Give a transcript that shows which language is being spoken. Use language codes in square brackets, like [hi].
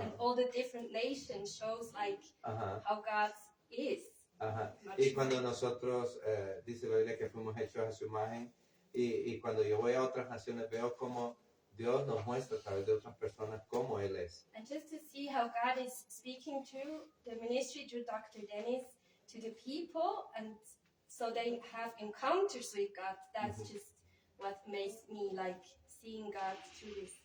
[en] and all the different nations shows like ajá, how God is. ajá. Much [es] Y cuando nosotros, dice la Biblia que fuimos hechos a su imagen, y cuando yo voy a otras naciones veo cómo Dios nos muestra a través de otras personas cómo Él es. [en] And just to see how God is speaking through the ministry, through Dr. Dennis, to the people, and so they have encounters with God. That's just what makes me like seeing God through this.